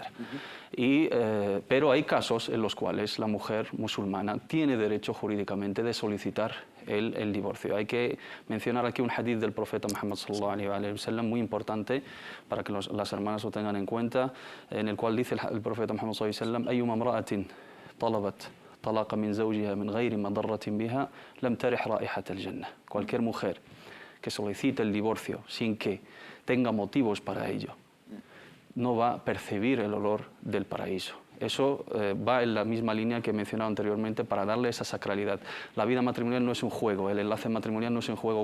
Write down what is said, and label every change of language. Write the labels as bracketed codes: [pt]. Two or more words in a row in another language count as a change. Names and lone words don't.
[es] Pero hay casos en los cuales la mujer musulmana tiene derecho jurídicamente de solicitar el divorcio. Hay que mencionar aquí un hadith del profeta Muhammad [ar] صلى الله عليه وسلم [es] muy importante para que las hermanas lo tengan en cuenta, en el cual dice el profeta Muhammad [ar] صلى الله عليه وسلم: "أيما امرأة طلبت طلاق من زوجها من غير مضرة بها لم ترح رائحة الجنة". [es] Cualquier mujer que solicite el divorcio sin que tenga motivos para ello no va a percibir el olor del paraíso. Eso va en la misma línea que he mencionado anteriormente para darle esa sacralidad. La vida matrimonial no es un juego, el enlace matrimonial no es un juego.